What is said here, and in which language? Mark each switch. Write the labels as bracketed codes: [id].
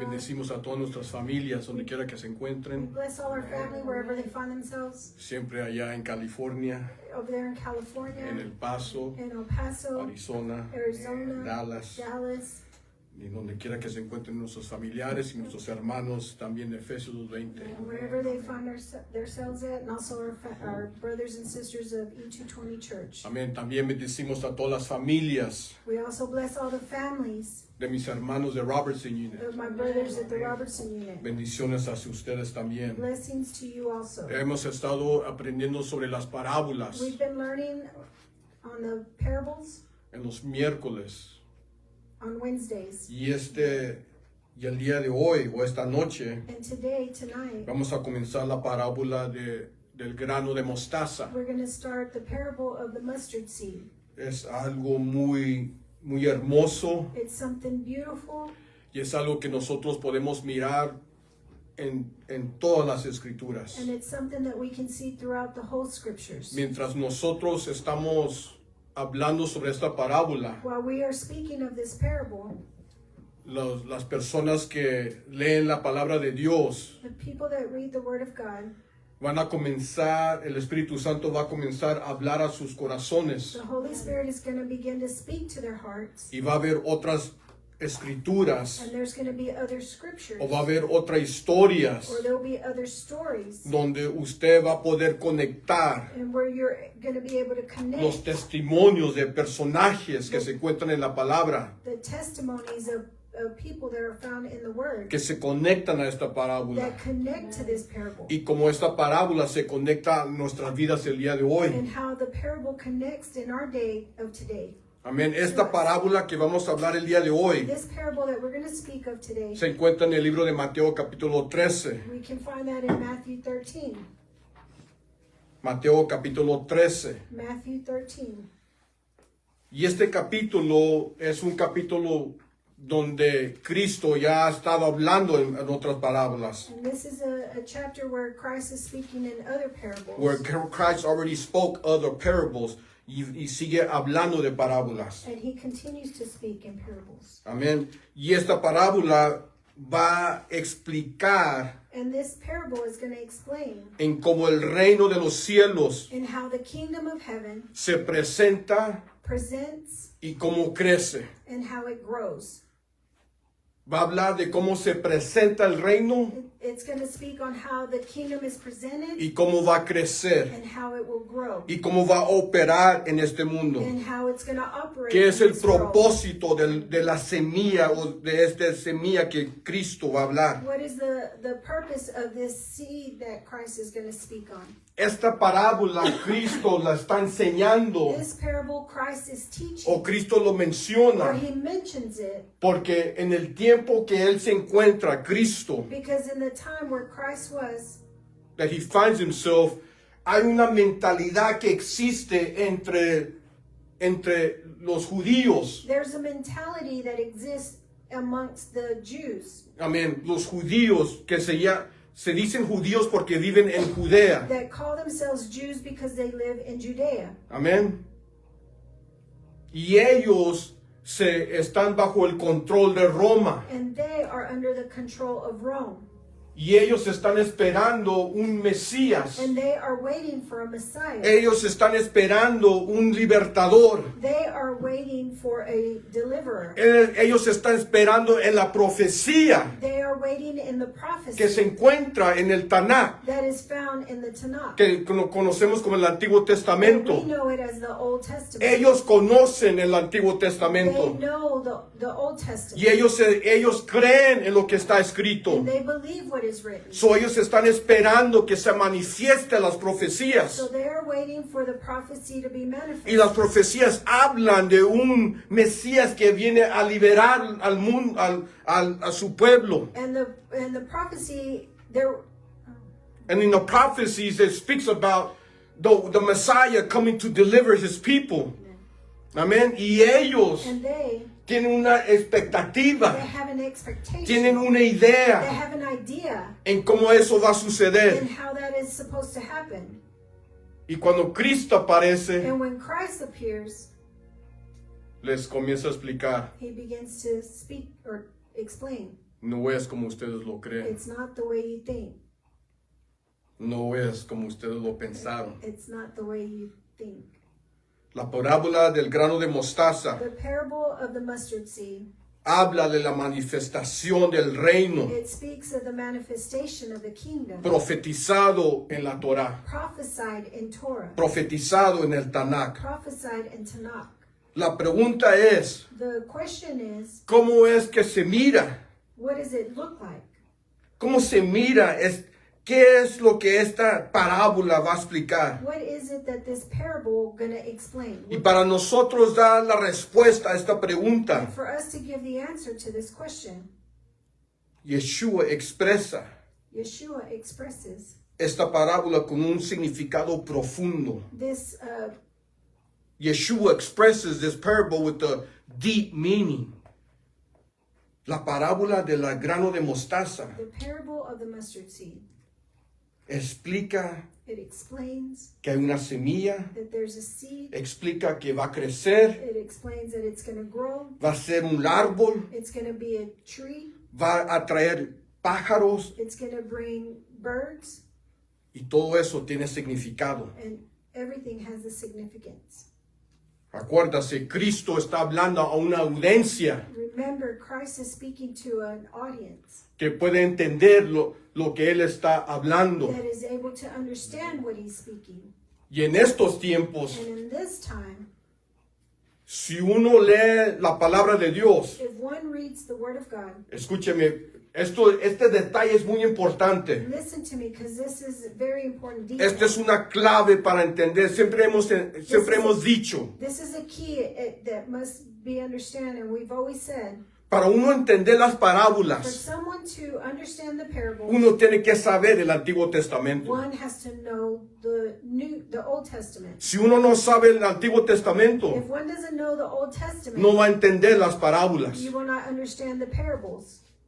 [es] Bendecimos a todas nuestras familias donde quiera que se [en] We [es] encuentren. [en] bless all our family wherever they find themselves. [es] Siempre allá en California, [en] Over there in California, [es] en El Paso, [en] in El Paso, [es] Arizona, [en] Arizona, [es] Dallas, [en] Dallas, [es] y donde quiera que se encuentren nuestros familiares y nuestros hermanos, también de Efesios 2:20. [en] and wherever they find themselves at, and also our brothers and sisters of E220 Church. [es] Amén. También bendecimos a todas las familias [en] We also bless all the families [es] de mis hermanos de Robertson Unit. [en] of my brothers at the Robertson Unit. [es] Bendiciones hacia ustedes también. [en] Blessings to you also. [es] Hemos estado aprendiendo sobre las parábolas [en] We've been learning on the parables [es] en los miércoles. [en] on Wednesdays. [es] Y el día de hoy o esta noche [en] And tonight, [es] vamos a comenzar la parábola del grano de mostaza. [en] we're going to start the parable of the mustard seed. [es] Es algo muy hermoso [en] It's something beautiful, [es] y es algo que nosotros podemos mirar en todas las escrituras. [en] and it's something that we can see throughout the whole scriptures. [es] Mientras nosotros estamos hablando sobre esta parábola, [en] While we are speaking of this parable, [es] las personas que leen la palabra de Dios [en] the people that read the Word of God, [es] van a comenzar, el Espíritu Santo va a comenzar a hablar a sus corazones [en] the Holy Spirit is going to begin to speak to their hearts, [es] y va a haber otras escrituras [en] and there's going to be other scriptures, [es] o va a haber otras historias [en] or there'll be other stories, [es] donde usted va a poder conectar [en] and where you're going to be able to [es] los [en] connect [es] testimonios de personajes que se encuentran en la palabra, [en] the testimonies of people that are found in the Word [es] que se conectan a esta parábola. [en] that connect to this parable. [es] Y como esta parábola se conecta a nuestras vidas el día de hoy. [en] And how the parable connects in our day of today. [es] Amén. Esta parábola que vamos a hablar el día de hoy [en] This parable that we're going to speak of today, [es] se encuentra en el libro de Mateo capítulo 13. [en] we can find that in Matthew 13. [es] Mateo capítulo 13. [en] Matthew 13. [es] Y este capítulo es un capítulo donde Cristo ya ha estado hablando en otras parábolas. [en] And this is a chapter where Christ is speaking in other parables. Where Christ already spoke other parables [es] y sigue hablando de parábolas. [en] And he continues to speak in parables. [es] Amén. Y esta parábola va a explicar [en] And this parable is going to explain [es] en cómo el reino de los cielos [en] in how the kingdom of heaven [es] se presenta [en] presents [es] y cómo crece. [en] and how it grows. [es] Va a hablar de cómo se presenta el reino [en] It's going to speak on how the kingdom is presented [es] y cómo va a crecer [en] and how it will grow [es] y cómo va a operar en este mundo. [en] and how it's going to operate. [es] ¿Qué es [en] in [es] el [en] this world. [es] propósito de la semilla o de esta semilla que Cristo va a hablar? [en] What is the purpose of this seed that Christ is going to speak on? [es] Esta parábola Cristo la está enseñando [en] This parable Christ is teaching, [es] o Cristo lo [en] or [es] menciona [en] he mentions it, [es] porque en el tiempo que Él se encuentra, Cristo, [en] because in the time where Christ was, that He finds Himself, [es] hay una mentalidad que existe entre los judíos. [en] there's a mentality that exists amongst the Jews [es] Amén. Los judíos que se dicen judíos porque viven en Judea. [en] that call themselves Jews because they live in Judea. [es] Amén. Y ellos están bajo el control de Roma. [en] And they are under the control of Rome. [es] Y ellos están esperando un Mesías. [en] And they are waiting for a Messiah. [es] Ellos están esperando un libertador. [en] They are waiting for a deliverer. [es] Ellos están esperando en la profecía [en] They are waiting in the [es] que [en] prophecy [es] se encuentra en el Tanakh, [en] that is found in the Tanakh. [es] que lo conocemos como el Antiguo [en] And we [es] Testamento. [en] know it as the Old Testament. [es] Ellos conocen el Antiguo [en] They [es] Testamento. [en] know the Old Testament. [es] Y ellos creen en lo que está escrito. [en] And they believe what is written. [es] So ellos están esperando que se manifiesten las profecías. [en] So they are waiting for the prophecy to be manifested. [es] Y las profecías hablan de un Mesías que viene a liberar al mundo, a su pueblo. [en] And the prophecy there And in the prophecies it speaks about the Messiah coming to deliver his people. [es] Amén. Y ellos [en] and they [es] tienen una expectativa, [en] have an expectation. [es] tienen una [en] They [es] idea [en] have an idea [es] en cómo eso va a [en] in [es] suceder. [en] how that is supposed to happen. [es] Y cuando Cristo aparece, [en] And when Christ appears, [es] les comienza a explicar, [en] he begins to speak or explain. [es] no es como ustedes lo creen, [en] It's not the way you think. [es] no es como ustedes lo pensaron. [en] It's not the way you think. [es] La parábola del grano de mostaza [en] The parable of the mustard seed, [es] habla de la manifestación del reino [en] it speaks of the manifestation of the kingdom, [es] profetizado en la Torá, [en] prophesied in Torah, [es] profetizado en el Tanakh. [en] prophesied in Tanakh. [es] La pregunta es, [en] The question is, [es] ¿cómo es que se mira? [en] what does it look like? [es] ¿Cómo se mira? ¿Qué es lo que esta parábola va a explicar? [en] What is it that this parable gonna explain? [es] Y para nosotros dar la respuesta a esta [en] And [es] pregunta, [en] for us to give the answer to this question, [es] Yeshua expresa [en] Yeshua expresses [es] esta parábola con un significado profundo. [en] this Yeshua expresses this parable with a deep meaning. [es] La parábola del grano de mostaza [en] the parable of the mustard seed. [es] explica [en] It explains [es] que hay una semilla, [en] that there's a seed. [es] explica que va a crecer, [en] It explains that it's going to grow. [es] va a ser un árbol, [en] It's going to be a tree. [es] va a traer pájaros [en] It's going to bring birds. [es] y todo eso tiene significado. [en] And everything has a significance. [es] Acuérdase, Cristo está hablando a una audiencia [en] Remember, Christ is speaking to an audience [es] que puede entender lo que Él está hablando. [en] that is able to understand what he's speaking. [es] Y en estos tiempos, [en] And in this time, [es] si uno lee la palabra de Dios, [en] if one reads the Word of God, [es] escúcheme, este detalle es muy importante. [en] listen to me, because this is a very important detail. [es] Esta es una clave para entender. Siempre hemos dicho, [en] This is a key that must be understood, and we've always said, [es] para uno entender las [en] for [es] parábolas, [en] someone to understand the parable, [es] uno tiene que saber el Antiguo Testamento. [en] one has to know the Old Testament. [es] Si uno no sabe el Antiguo Testamento, [en] If one doesn't know the Old Testament, [es] no va a entender las parábolas [en] you will not understand the parables,